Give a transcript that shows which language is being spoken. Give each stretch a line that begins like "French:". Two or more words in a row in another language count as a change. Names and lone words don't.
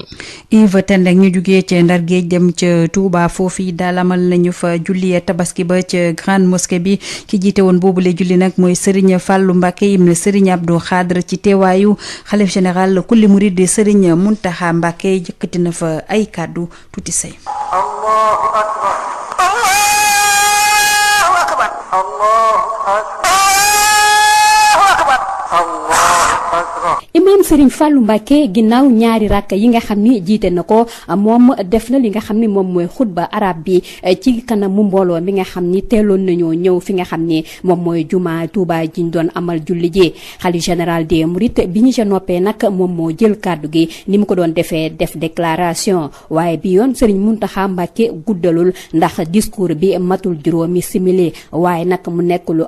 Wolof: Yves Tendeng ñu jugee ca Ndar Géej dem ca Touba foofu daal amal nañu fa julli tabaski ba ca
French: grande mosquée
Wolof: bi ki jiite woon boobule julli nag mooy Serigne Fallou Mbacké ibn Serigne Abdou Khadre ci teewaayu xalif général kulli murid di Serigne Mountakha Mbacké jëkkati na fa ay kàddu tuuti say.
Arabic: Allahu akbar. Allahu akbar. Allahu akbar.
Wolof: imam Serigne Fallou Mbacké ginnaaw ñaari rakk yi nga xam ni jiite na ko moom def na li nga xam ni moom mooy xutba arab bi ci kanamu mbooloo mi nga xam ni teeloon nañoo ñëw fi nga xam ni moom mooy juma Touba ji ñu doon amal julli ji xalif
French: général des mourides
Wolof: bi ñu ca noppee nag moom moo jël kàddu gi ni mu ko doon defee def déclaration waaye bi yoon Serigne Mountakha Mbacké guddalul ndax discours bi matul juróomi simili waaye nag mu nekk lu